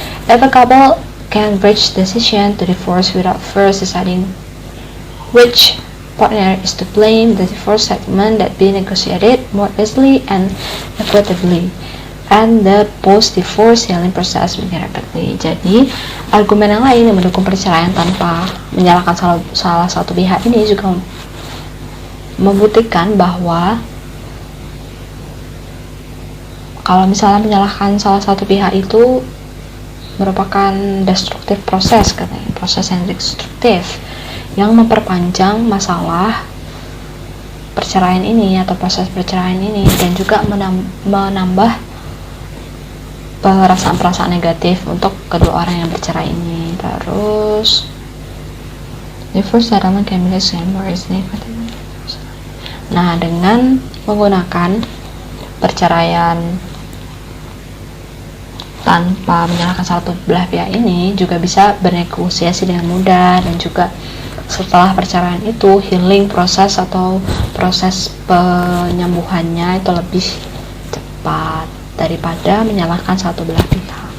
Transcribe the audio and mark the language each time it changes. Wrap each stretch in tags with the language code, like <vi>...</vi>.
<en>If a couple can reach decision to divorce without first deciding which partner is to blame, the divorce settlement that be negotiated more easily and equitably, and the post-divorce healing process begin rapidly.</en> <id>Jadi, argumen yang lain yang mendukung perceraian tanpa menyalahkan salah satu pihak ini juga membuktikan bahwa kalau misalnya menyalahkan salah satu pihak itu merupakan destruktif proses, katanya, proses yang destruktif yang memperpanjang masalah perceraian ini atau proses perceraian ini, dan juga menambah perasaan-perasaan negatif untuk kedua orang yang bercerai ini. Terus</id> <en>divorce settlement can be more easily</en> <id>Nah, dengan menggunakan perceraian tanpa menyalahkan satu belah pihak ini juga bisa bernegosiasi dengan mudah, dan juga setelah perceraian itu healing proses atau proses penyembuhannya itu lebih cepat daripada menyalahkan satu belah pihak.</id>